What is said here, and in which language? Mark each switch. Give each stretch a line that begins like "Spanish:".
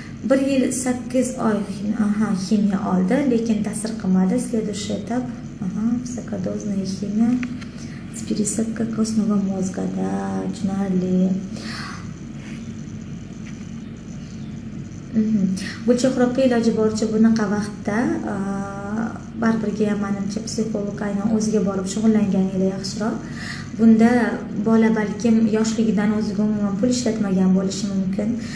Uzbek: 1 yil 8 oy ximiya oldi, lekin ta'sir qilmadi.
Russian: Следующий этап высокодозная химия с пересадкой костного мозга.
Uzbek: Да, tushunarli. Gulchehra opa, iloji boricha bunaqa vaqtda baribirga ham menimcha psixolog aynan o'ziga borib shug'ullanganinglar yaxshiroq. Bunda bola balkim yoshligidan o'ziga umuman pul ishlatmagan bo'lishi mumkin.